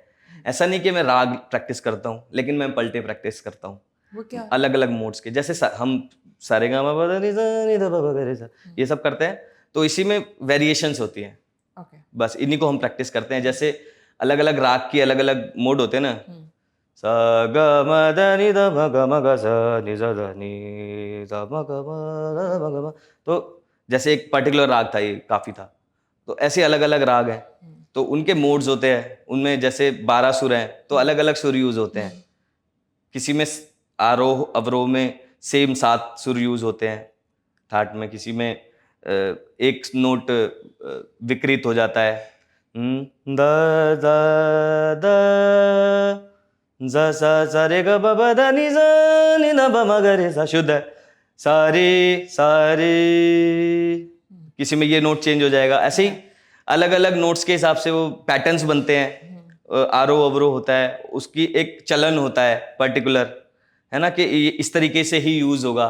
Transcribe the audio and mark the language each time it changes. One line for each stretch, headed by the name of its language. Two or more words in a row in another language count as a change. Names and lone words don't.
Hindi: ऐसा नहीं कि मैं राग प्रैक्टिस करता हूँ, लेकिन मैं पलटे प्रैक्टिस करता हूँ वो क्या? अलग अलग मोड्स के। जैसे हम सारेगामा पा नी सा नी ध प प ग रे सा ये सब करते हैं, तो इसी में वेरिएशंस होती हैं। ओके। बस इन्हीं को हम प्रैक्टिस करते हैं। जैसे अलग अलग राग की अलग अलग मोड होते हैं ना, सा ग म द नि ध म ग म ग सा नि ज ध नि ध म ग म ध म ग म। तो जैसे एक पर्टिकुलर राग था, ये काफी था, तो ऐसे अलग अलग राग हैं, तो उनके मोड्स होते हैं। उनमें जैसे 12 सुर हैं, तो अलग अलग सुर यूज होते हैं। किसी में आरोह अवरोह में सेम 7 सुर यूज होते हैं ठाट में, किसी में एक नोट विकृत हो जाता है, द द द ज सा सा रे ग ब ब ध नि ज नि ध ब म ग रे सा, शुद्ध है, सारे सारे। किसी में ये
English: note change
Hindi: हो जाएगा। ऐसे ही अलग अलग नोट्स के हिसाब से वो पैटर्न्स बनते हैं। आरोह अवरोह होता है, उसकी एक चलन होता है पर्टिकुलर, है ना, कि ये इस तरीके से ही यूज होगा।